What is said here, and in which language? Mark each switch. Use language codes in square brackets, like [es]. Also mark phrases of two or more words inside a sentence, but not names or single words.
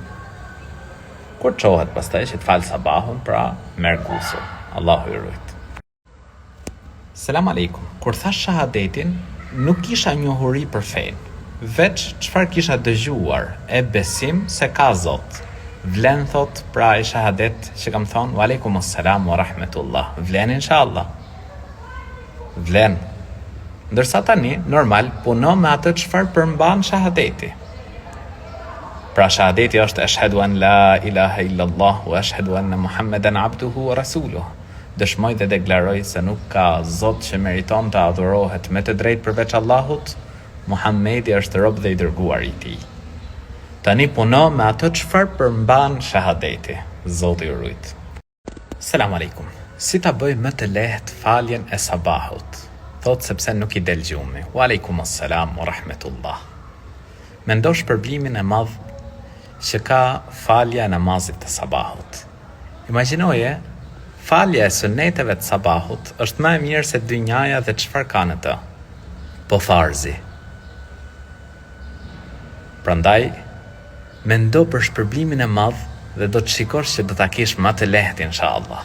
[sq] Kur çohet pastaj që të fal sabahun, pra merr gusull. Allahu i rujt. [ar] السلام عليكم. [sq] Kur thash shahadetin, nuk kisha njohuri për fenë, veç çfarë kisha dëgjuar e besim se ka Zot. Vlen, thot, pra e shahadet që kam thonë, [ar] وعليكم السلام ورحمة الله. [sq] Vlen inshallah. Vlen. Ndërsa tani, normal, puno me atë çfarë përmban shahadeti. Pra shahadeti është [ar] أشهد أن لا إله إلا الله وأشهد أن محمدا عبده ورسوله. [sq] Dëshmoj dhe deklaroj se nuk ka Zot që meriton të adhurohet me të drejtë përveç Allahut, Muhammedi është rob dhe i dërguar i tij. Tani puno me atë çfarë përmban shahadeti. Zoti i rujt. [ar] السلام عليكم. [sq] Si ta bëj më të lehtë faljen e sabahut? Thot sepse nuk i del gjumi. [ar] وعليكم السلام ورحمة الله. [sq] Mendosh përblimin e madh që ka falja e namazit të sabahut. Imagjinoje, falja e suneteve të sabahut është më e mirë se dynjaja dhe çfarë ka në të. Po farzi. Prandaj, mendo për shpërblimin e madh dhe do të shikosh që do ta kesh më të lehtë inshallah.